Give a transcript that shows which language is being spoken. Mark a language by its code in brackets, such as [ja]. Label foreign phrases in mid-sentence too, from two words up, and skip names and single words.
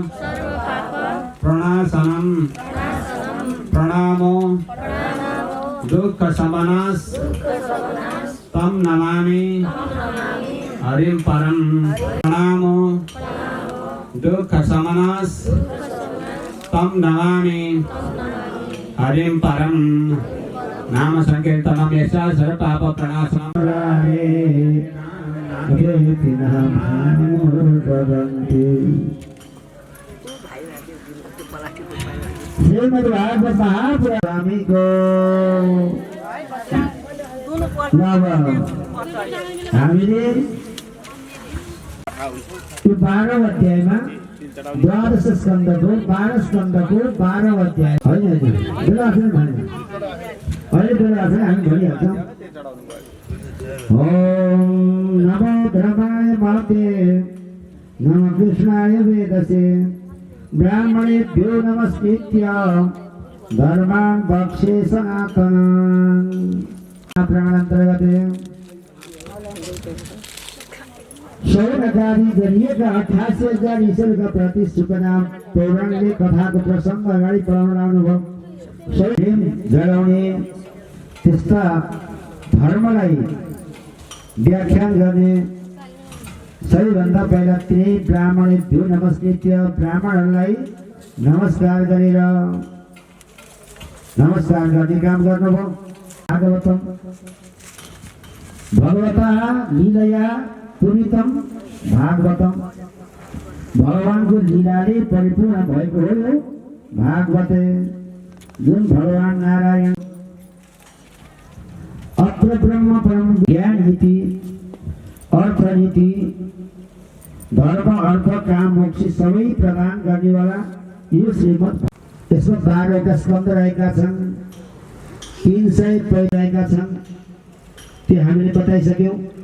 [sa] प्रणाशनं प्रणामो दुःखशमनस् तं नमामि हरिं परं प्रणामो दुःखशमनस् तं नमामि हरिं परं नाम संकीर्तनं यस्य सर्वपाप प्रणाशनं [ne] श्रीमद्भागवत महापुराणको हामीले यो 12 अध्यायमा द्वादश स्कन्धको 12 स्कन्धको 12 अध्याय होइन बेलाफेर भने अहिले बेलाफेर हामी भनिहाल्छौँ। [sa] ओम नमो धर्माय महते नमो कृष्णाय वेदसे ब्राह्मणेभ्यो नमस्कृत्य धर्मान् बक्षे सनातनान् [ne] प्राणान्तर्गते शौनकारी गरिएका 88,000 ईश्वरका प्रति शुभनाम पौराणिक कथाको प्रसङ्ग अगाडि पढाउन आउनुभयो। प्रेम जगाउने त्यस्ता धर्मलाई व्याख्यान गर्ने सबैभन्दा पहिला त्यही ब्राह्मण थियो नमस्कृत्य ब्राह्मणहरूलाई नमस्कार गरेर नमस्कार गर्ने काम गर्नुभयो। [sa] भागवतम भगवता लीलया पूर्णितम भागवतम [ne] भगवानको लीलाले परिपूर्ण भएको हो भागवत जुन भगवान नारायण [sa] अत्र ब्रह्म परम ज्ञान [ne] नीति अर्थ नीति धर्म अर्थ काम मोक्ष सबै प्रदान गर्नेवाला यो श्रीमद् यसमा 12 स्कन्द रहेका छन् 300 पद रहेका छन् त्यो हामीले बताइसक्यौं।